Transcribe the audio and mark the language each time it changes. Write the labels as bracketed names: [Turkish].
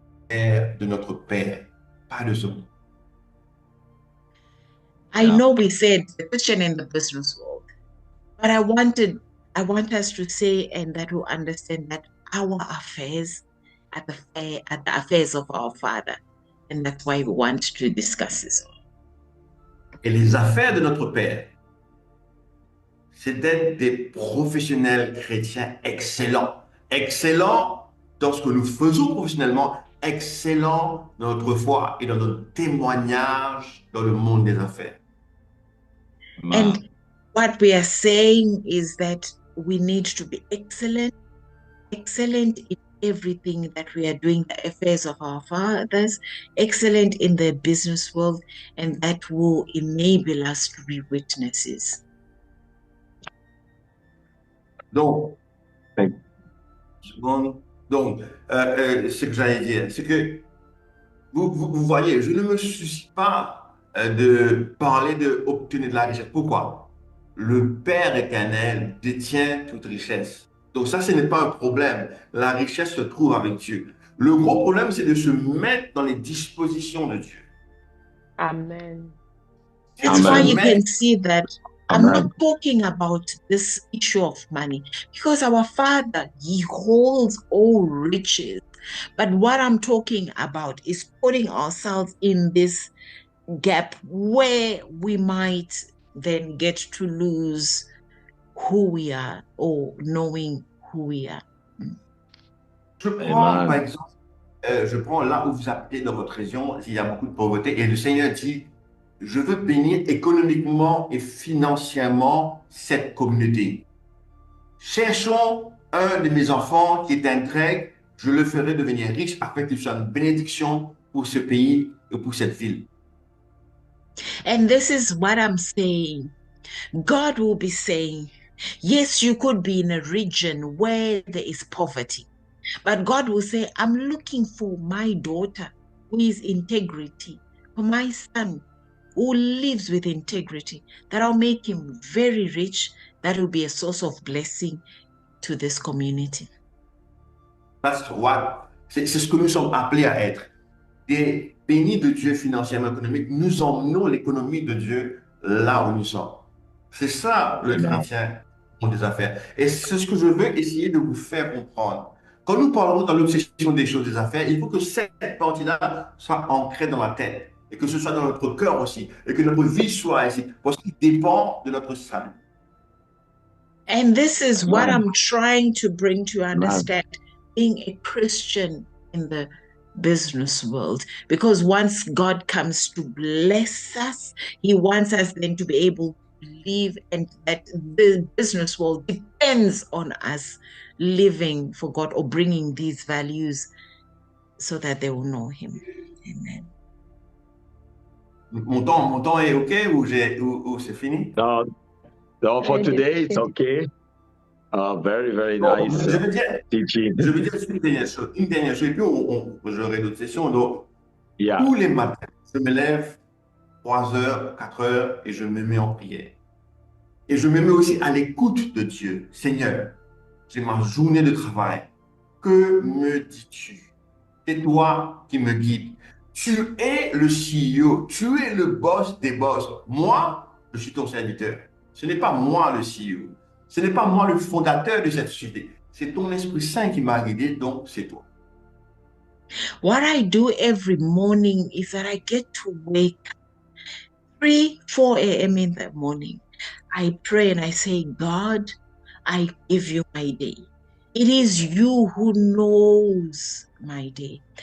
[French] De notre Père, pas de ce monde. [English] I know we said the Christian in the business world, but I want us to say, and that we understand that our affairs are the affairs of our Father, and that's why we want to discuss this. [French] Et les affaires de notre Père, c'est d'être des professionnels chrétiens excellents. Excellents dans ce que nous faisons professionnellement, excellents dans notre foi et dans notre témoignage dans le monde des affaires. [English] And what we are saying is that we need to be excellent in everything that we are doing, the affairs of our fathers, excellent in the business world, and that will enable us to be witnesses. [French] Donc, ce que j'allais dire, c'est que vous voyez, je ne me soucie pas de parler d'obtenir de la richesse. Pourquoi? Le Père éternel détient toute richesse. Donc ça, ce n'est pas un problème. La richesse se trouve avec Dieu. Le gros problème, c'est de se mettre dans les dispositions de Dieu. Amen. [English] That's why you can see that I'm Amen. not talking about this issue of money, because our Father, He holds all riches But what I'm talking about is putting ourselves in this gap where we might then get to lose who we are or knowing who we are. [French] Je prends, par Amen. exemple, je prends là où vous habitez dans votre région, il y a beaucoup de pauvreté, et le Seigneur dit, je veux bénir économiquement et financièrement cette communauté. Cherchons un de mes enfants qui est un grec, je le ferai devenir riche afin qu'il soit une bénédiction pour ce pays et pour cette ville. [English] And this is what I'm saying. God will be saying, yes, you could be in a region where there is poverty, but God will say, I'm looking for my daughter who is integrity, for my son who lives with integrity, that I'll make him very rich, that will be a source of blessing to this community. That's what, [French] c'est ce que nous sommes appelés à être. Des bénis de Dieu financièrement économique, nous emmenons l'économie de Dieu là où nous sommes. C'est ça le chrétien des affaires. Et c'est ce que je veux essayer de vous faire comprendre. Quand nous parlons dans l'obsession des choses des affaires, il faut que cette partie-là soit ancrée dans la tête et que ce soit dans notre cœur aussi et que notre vie soit ainsi parce qu'il dépend de notre salut. [English] And this is what I'm trying to bring to understand being a Christian in the business world, because once God comes to bless us, he wants us then to be able to live, and that the business world depends on us living for God or bringing these values so that they will know him. Amen. [French] Mon temps est OK ou c'est fini? [English] No, for today, it's okay. Very, very nice teaching. [French] Je veux dire une dernière chose, et puis j'aurai d'autres sessions. Donc, [English] Yeah. [French] tous les matins, je me lève 3 heures, 4 heures et je me mets en prière. Et je me mets aussi à l'écoute de Dieu. Seigneur, c'est ma journée de travail. Que me dis-tu? C'est toi qui me guides. Tu es le CEO, tu es le boss des boss. Moi, je suis ton serviteur. Ce n'est pas moi le CEO. Ce n'est pas moi le fondateur de cette société. C'est ton Esprit Saint qui m'a guidé, donc c'est toi. [English] What I do every morning is that I get to wake up 3, 4 a.m. in the morning. I pray and I say, God, I give you my day. It is you who knows my day.